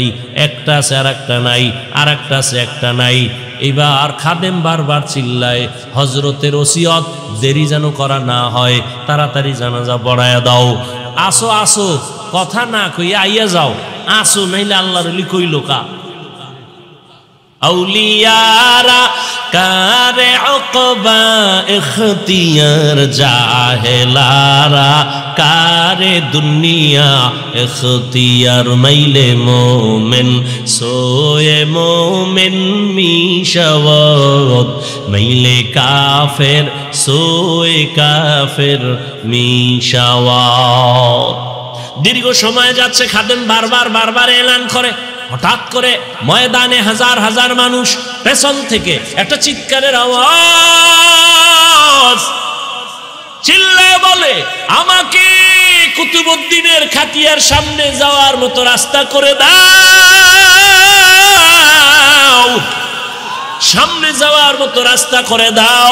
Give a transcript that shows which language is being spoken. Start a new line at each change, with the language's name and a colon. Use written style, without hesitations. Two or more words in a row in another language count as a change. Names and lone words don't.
Bangla: একটা আছে আর একটা নাই, আর একটা আছে একটা নাই। এবার খাদেম বারবার চিল্লায়, হজরতের ওসিয়ত দেরি যেন করা না হয়, তাড়াতাড়ি জানাজা পড়ায়া দাও। আসো আসো, কথা না কই আইয়া যাও, আসো, নাইলে আল্লাহর ওলি কইল কা।
Persian: اولیا را کار عقبی اختیار جاهلان را کار دنیا اختیار میل مؤمن سوی مؤمن می‌شود میل کافر سوی کافر می‌شود.
Bangla: দীর্ঘ সময় যাচ্ছে খাদেম বারবার এলান করে। হঠাৎ করে ময়দানে হাজার হাজার মানুষ, পেছন থেকে একটা চিৎকারের আওয়াজ, চিল্লায় বলে আমাকে কুতুবউদ্দিনের খাটিয়ার সামনে যাওয়ার মতো রাস্তা করে দাও, সামনে যাওয়ার মতো রাস্তা করে দাও।